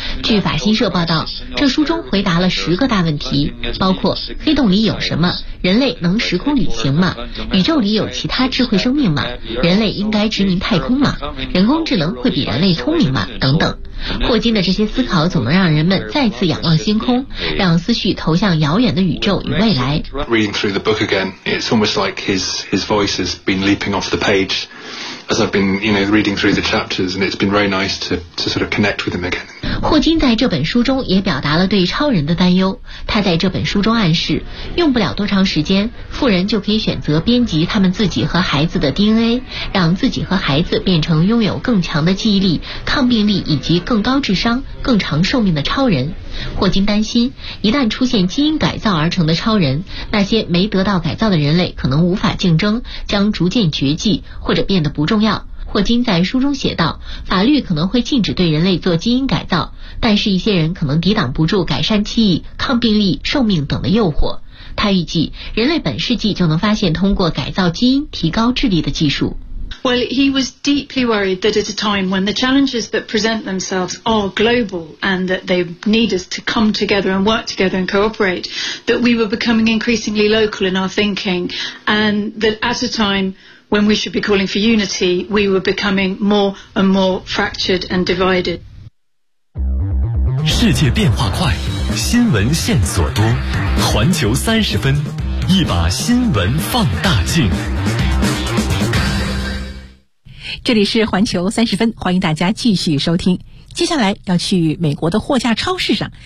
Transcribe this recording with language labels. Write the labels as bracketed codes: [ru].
[zh] 据法新社报道，这书中回答了10个大问题，包括黑洞里有什么，人类能时空旅行吗，宇宙里有其他智慧生命吗，人类应该殖民太空吗，人工智能会比人类聪明吗等等。霍金的这些思考总能让人们再次仰望星空，让思绪投向遥远的宇宙与未来。 [en] Reading through the book again, it's almost like his voice has been leaping off the page as I've been, you know, reading through the chapters, and it's been very nice to sort of connect with him again. [zh] 霍金在这本书中也表达了对超人的担忧。他在这本书中暗示，用不了多长时间，富人就可以选择编辑他们自己和孩子的 DNA， 让自己和孩子变成拥有更强的记忆力、抗病力以及更高智商、更长寿命的超人。霍金担心，一旦出现基因改造而成的超人，那些没得到改造的人类可能无法竞争，将逐渐绝迹或者变得不重要。霍金在书中写道，法律可能会禁止对人类做基因改造，但是一些人可能抵挡不住改善记忆、抗病力、寿命等的诱惑。他预计，人类本世纪就能发现通过改造基因提高智力的技术。 [en] Well, he was deeply worried that at a time when the challenges that present themselves are global and that they need us to come together and work together and cooperate, that we were becoming increasingly local in our thinking, and that at a timeWhen we should be calling for unity, we were becoming more and more fractured and divided. [zh] 世界变化快，新闻线索多，环球三十分，一把新闻放大镜。这里是环球三十分，欢迎大家继续收听。接下来要去美国的货架超市上。